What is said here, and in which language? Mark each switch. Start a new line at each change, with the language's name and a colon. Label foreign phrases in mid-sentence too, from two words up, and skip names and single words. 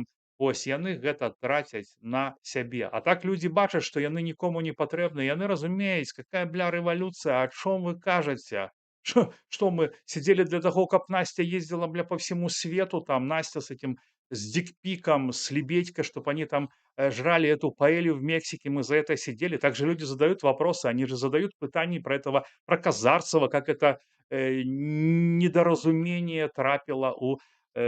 Belarusian: Ось яны гэта трацяць на сябе. А так людзі бачаць, што яны нікому не патрэбны. Яны разумеюць,
Russian: какая бля
Belarusian: рэвалюцыя, о чом вы кажаце?
Russian: Что мы сидели для того, каб Настя ездила, бля, по всему свету, там Настя с этим, с дикпиком, с лебедькой, чтобы они там жрали эту паэлью в Мексике, мы за это сидели. Также люди задают вопросы, они же задают пытания про этого, про Казарцева, как это недоразумение трапило у редактора.